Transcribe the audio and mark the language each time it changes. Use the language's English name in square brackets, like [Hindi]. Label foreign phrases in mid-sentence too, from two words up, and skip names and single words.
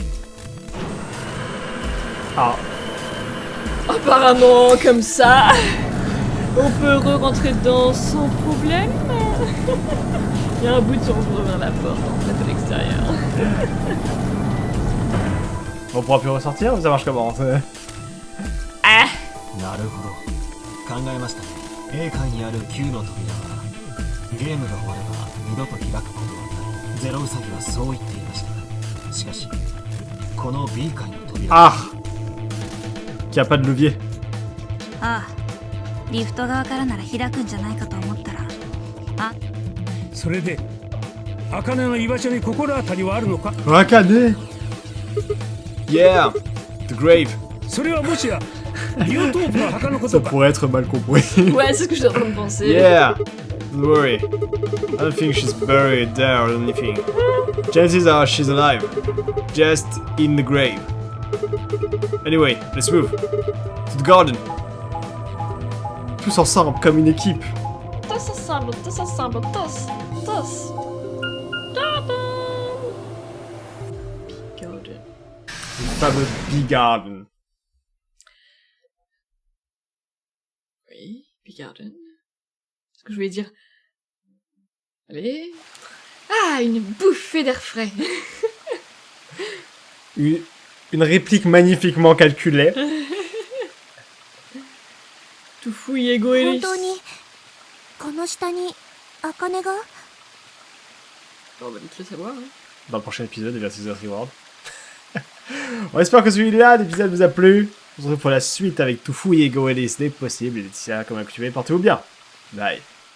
[French] Ah. Apparemment, comme ça, on peut re-rentrer dedans sans problème. Il y a un bouton pour ouvrir la porte, en fait, à l'extérieur. On pourra plus ressortir ou ça marche comment? Ah! [Japanese] なるほど。考えましたね。A 階にある9の扉はゲームが終われば二度と開くことはない。ゼロウサギはそう言っていました。しかしこの B 階の扉 [French] Ah! Qui a pas de levier. [Japanese] ああ、リフト側からなら開くんじゃないかと思ったら、あ、それで茜の居場所に心当たりはあるのか？ [English] Akane! Yeah! The grave. [Japanese] それはもしやビオトープの墓のこ [French] Ça [Japanese] とか？ [French] pourrait être mal compris. Ouais, c'est ce que je suis en train de penser. [English] Yeah! Don't worry. I don't think she's buried there or anything. Chances are she's alive. Just in the grave. Anyway, let's move. To the garden. [French] Tous ensemble, comme une équipe. Tous ensemble, tous ensemble, tous. Garden. Le fameux Big Garden. Oui, Big Garden. Ce que je voulais dire. Allez. Ah, une bouffée d'air frais. Une réplique magnifiquement calculée. Tout fouille égoïste. [Japanese] 本当にこの下に茜が [French] On va vite le savoir. Hein. Dans le prochain épisode de Versus the Reward. On espère que celui-là, l'épisode vous a plu. On se retrouve pour la suite avec Toufou et Ego et dès que possible. Et d'ici là, comme accoutumé, portez-vous bien. Bye.